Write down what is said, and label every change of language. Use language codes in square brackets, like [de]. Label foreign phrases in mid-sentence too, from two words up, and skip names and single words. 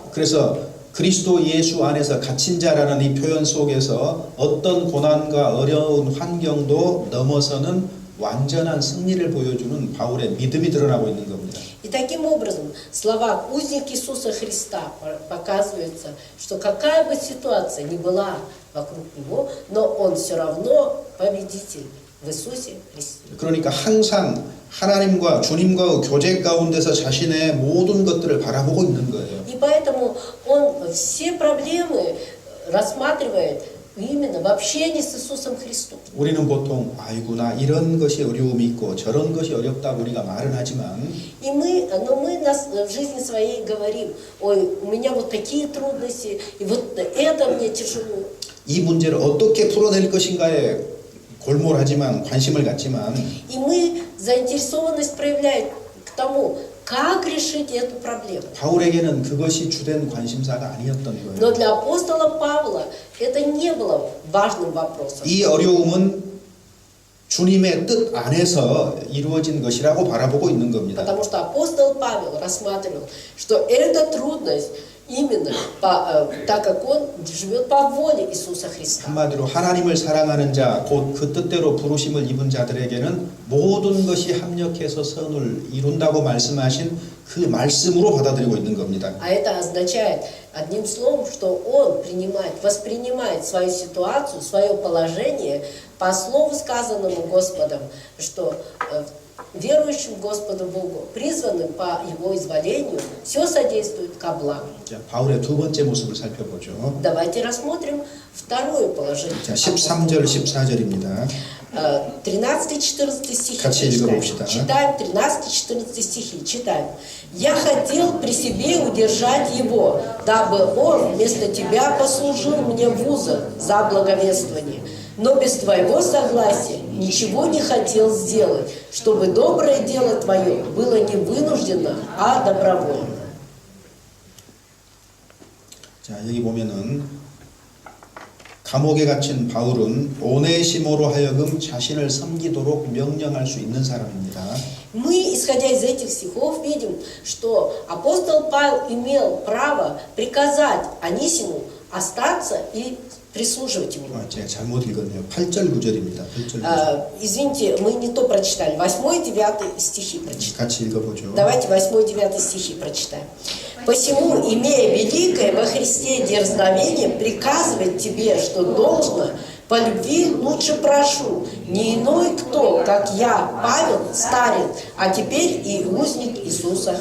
[ko] 그래서 그리스도 예수 안에서 갇힌 자라는 이 표현 속에서 어떤 고난과 어려운 환경도 넘어서는 완전한 승리를 보여주는 바울의 믿음이 드러나고 있는 겁니다. [ru] И таким образом, в словах узник Иисуса Христа показывается, что какая бы ситуация ни была вокруг него, но он все равно победитель в Иисусе Христе. [ko] 그러니까 항상 하나님과 주님과의 교제 가운데서 자신의 모든 것들을 바라보고 있는 거예요. [ru] И поэтому он все проблемы рассматривает именно в общении с Иисусом Христом. [ko] 우리는 보통 아이고 나 이런 것이 어려움이 있고 저런 것이 어렵다고 우리가 말은 하지만 [ru] И мы в жизни своей говорим, ой, у меня вот такие трудности, и вот это мне тяжело. [ko] 이 문제를 어떻게 풀어낼 것인가에 골몰하지만 관심을 갖지만 [ru] И мы заинтересованность проявляем к тому, как решить эту проблему. [ko] 바울에게는 그것이 주된 관심사가 아니었던 [ru] Но [ko] 거예요. [ru] для апостола Павла это не было важным вопросом. [ko] 이 어려움은 주님의 뜻 안에서 이루어진 것이라고 바라보고 있는 겁니다. [ru] Потому что апостол Павел рассматривал, что эта трудность именно так как он живет по воле Иисуса Христа. [ko] 한마디로 하나님을 사랑하는 자, 곧 그 뜻대로 부르심을 입은 자들에게는 모든 것이 합력해서 선을 이룬다고 말씀하신 그 말씀으로 받아들이고 있는 겁니다. [ru] А это означает одним словом, что он воспринимает свою ситуацию, свое положение по слову сказанному Господом, что верующим Господу Богу, призванным по Его изволению, все содействует ко благу. [ko] 자, 바울의 두 번째 모습을 살펴보죠. [ru] Давайте рассмотрим второе положение. [ko] 자, 13절, 14절입니다. [ru] 13-14 стихи. [ko] 같이 읽어봅시다. [ru] Читаем 13-14 стихи. Читаем. «Я хотел при себе удержать его, дабы он вместо тебя послужил мне в узах за благовествование. Но без твоего согласия ничего не хотел сделать, чтобы доброе дело твое было не вынуждено, а добровольно». [ko] 자, 여기 보면은 감옥에 갇힌 바울은 오네시모로 하여금 자신을 섬기도록 명령할 수 있는 사람입니다. [ru] Мы, исходя из этих стихов, видим, что апостол Павел имел право приказать Анисиму остаться и прислуживать ему. [ko] 제가 잘못 읽었네요. 8절 9절입니다. 8절 9절. [ru] Извините, мы не то прочитали. 8 и 9 стихи прочитаем. [ko] 같이 읽어보죠. [ru] Давайте 8 и 9 стихи прочитаем. «Посему, имея великое во Христе дерзновение, приказывать тебе, что должно, по любви лучше прошу, не иной кто, как я, Павел, старец, а теперь и узник Иисуса Христа».